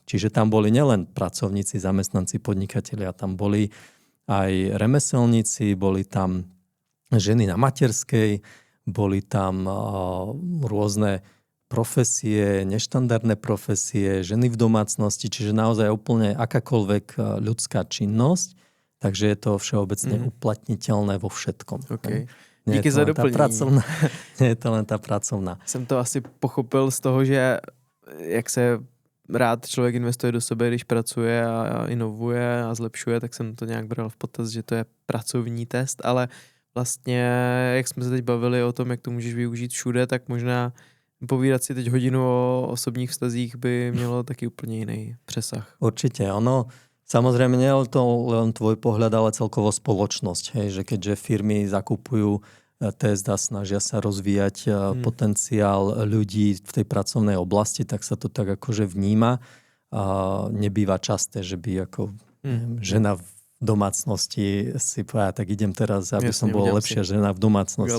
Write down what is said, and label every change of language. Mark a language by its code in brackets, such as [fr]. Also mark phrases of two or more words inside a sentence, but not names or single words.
[sk] Čiže tam boli nielen pracovníci, zamestnanci, podnikatelia, tam boli aj remeselníci, boli tam ženy na materskej, boli tam rôzne profesie, neštandardné profesie, ženy v domácnosti, čiže naozaj úplne akákoľvek ľudská činnosť, takže je to všeobecne uplatniteľné vo všetkom. [cs] Okay. Díky za doplnění. [sk] Nie je to len tá pracovná. [cs] Jsem to asi pochopil z toho, že jak se rád člověk investuje do sebe, když pracuje a inovuje a zlepšuje, tak jsem to nějak bral v potaz, že to je pracovní test, ale vlastně, jak jsme se teď bavili o tom, jak to můžeš využít všude, tak možná povídat si teď hodinu o osobních vztazích by mělo taky úplně jiný přesah. [sk] Určite, ono samozrejme nie je to len tvoj pohľad, ale celkovo spoločnosť. Hej, že keďže firmy zakupujú test a snažia sa rozvíjať potenciál ľudí v tej pracovnej oblasti, tak sa to tak akože vníma. A nebýva časté, že by ako žena v domácnosti si povedala, tak idem teraz, aby som bol lepšia žena v domácnosti.